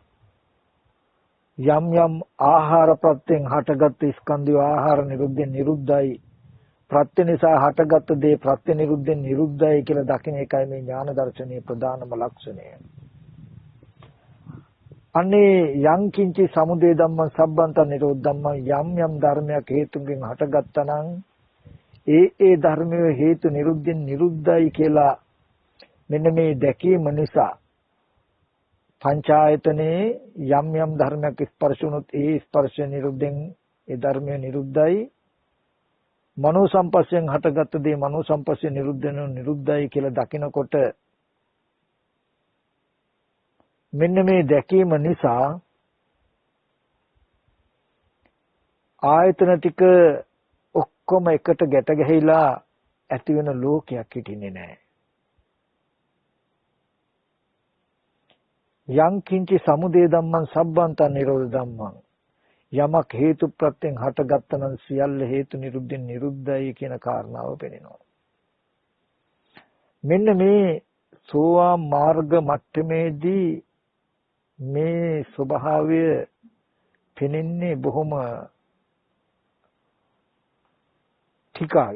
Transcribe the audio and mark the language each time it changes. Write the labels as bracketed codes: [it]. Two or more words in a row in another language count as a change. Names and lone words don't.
[si] යම් යම් ආහාර ප්‍රත්‍යයෙන් හටගත් ස්කන්ධය ආහාර නිරුද්ධෙන් නිරුද්ධයි. ප්‍රත්‍ය නිසා හටගත් දේ ප්‍රත්‍ය නිරුද්ධෙන් නිරුද්ධයි කියලා දකින එකයි මේ ඥාන දර්ශනයේ ප්‍රධානම ලක්ෂණය. අනේ [pi] යං කිංචි සමුදය ධම්මං සබ්බන්ත නිරෝධ ධම්මං [si] යම් යම් ධර්මයක් හේතුන්ගෙන් හටගත්තා නම් ඒ ධර්මයේ හේතු නිරුද්ධෙන් නිරුද්ධයි කියලා මෙන්න මේ දැකීම නිසා පංචායතනේ යම් යම් ධර්මයක් ස්පර්ශ වුණොත් ඒ ස්පර්ශ නිරුද්ධෙන් ඒ ධර්මය නිරුද්ධයි. මනෝ සම්පස්යෙන් හටගත්ත දේ මනෝ සම්පස්යෙන් නිරුද්ධ වෙනව නිරුද්ධයි කියලා දකිනකොට මෙන්න මේ දැකීම නිසා ආයතන ටික ඔක්කොම එකට ගැට ගැහිලා ඇති වෙන ලෝකයක් හිටින්නේ නැහැ. [pi] යං කිංචි සමුදය ධම්මං සබ්බන්තං නිරෝධ ධම්මං [si] යමක් හේතු ප්‍රත්‍යයෙන් හටගත්තනම් සියල්ල හේතු නිරුද්ධෙන් නිරුද්ධයි කියන කාරණාව පෙනෙනවා. මෙන්න මේ සෝවාන් මාර්ග මට්ටමේදී මේ ස්වභාවය පෙනෙන්නේ බොහොම ටිකයි.